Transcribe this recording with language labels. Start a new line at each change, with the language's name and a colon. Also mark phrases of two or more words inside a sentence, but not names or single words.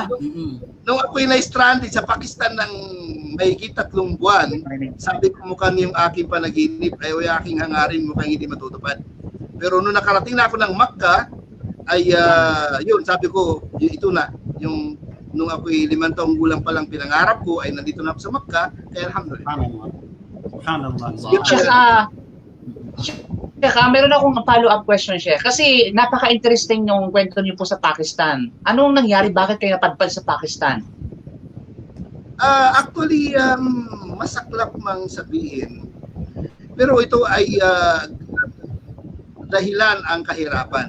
Filipino: nung ako'y na-stranded sa Pakistan ng mahigit 3 buwan, sabi ko mukhang yung aking panaginip ay yung aking hangarin mukhang hindi matutupad. Pero nung nakarating na ako ng Makkah, ay yun, sabi ko, ito na, yung nung ako'y 5 taong gulang pa lang pinangarap ko, ay nandito na ako sa Makkah, kaya alhamdulillah.
Arabic: Subhanallah.
Filipino: Meron akong
English: follow-up question,
Filipino: Sheikh. Kasi napaka-interesting yung kwento niyo po sa Pakistan. Anong nangyari? Bakit kayo napadpad sa Pakistan? Actually, masaklap mang sabihin. Pero ito ay dahilan ang kahirapan.